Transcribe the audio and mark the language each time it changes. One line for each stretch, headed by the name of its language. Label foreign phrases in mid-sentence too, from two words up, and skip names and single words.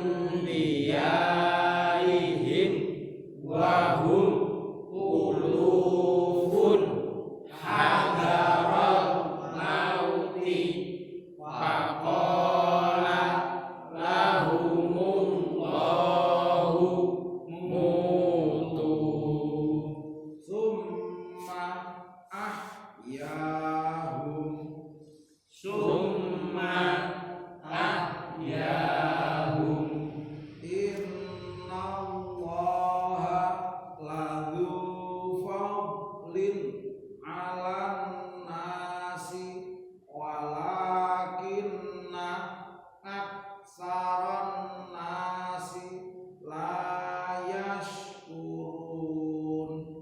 Arabic: ديارهم وهم ألوف حذر الموت فقال لهم الله موتوا ثم أحياهم ثم أحياهم إن الله لذو فضل على الناس ولكن أكثر الناس لا يشكرون